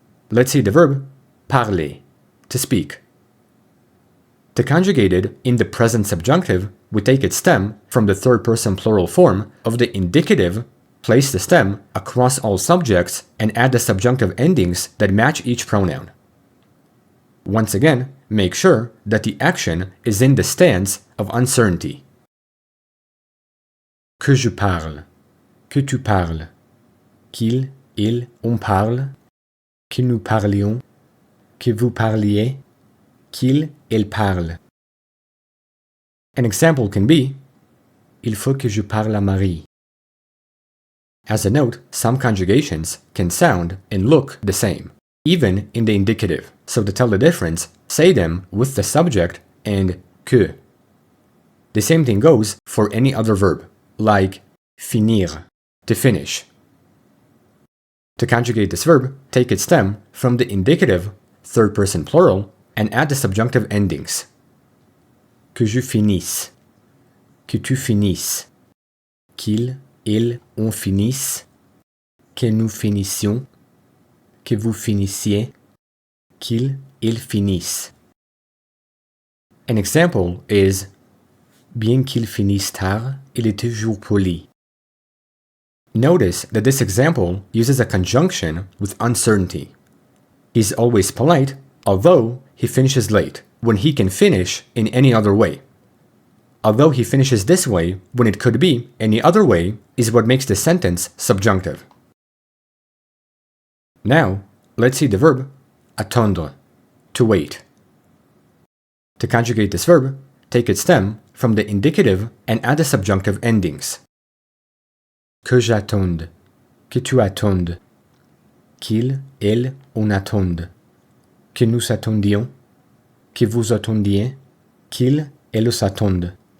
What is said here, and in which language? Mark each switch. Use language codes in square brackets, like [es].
[en] Let's see the verb parler, to speak. To conjugate it in the present subjunctive, we take its stem from the third-person plural form of the indicative, place the stem across all subjects, and add the subjunctive endings that match each pronoun. Once again, make sure that the action is in the stance of uncertainty. [fr] Que je parle, que tu parles, qu'il, il, on parle, que nous parlions, que vous parliez, qu'il, il parle. [en] An example can be, [fr] il faut que je parle à Marie. [en] As a note, some conjugations can sound and look the same, even in the indicative. So to tell the difference, say them with the subject and que. The same thing goes for any other verb, like finir, to finish. To conjugate this verb, take its stem from the indicative, third-person plural, and add the subjunctive endings. [fr] Que je finisse, que tu finisses, qu'il, il, on finisse, que nous finissions, que vous finissiez, qu'il, il finisse. [en] An example is, [fr] bien qu'il finisse tard, il est toujours poli. [en] Notice that this example uses a conjunction with uncertainty. He's always polite, although he finishes late, when he can finish in any other way. Although he finishes this way, when it could be any other way, is what makes the sentence subjunctive. Now, let's see the verb attendre, to wait. To conjugate this verb, take its stem from the indicative and add the subjunctive endings. [fr] Que j'attonde, que tu attendes, qu'il, elle, on attende, que nous attendions, que vous attendiez, qu'il, elles attendent.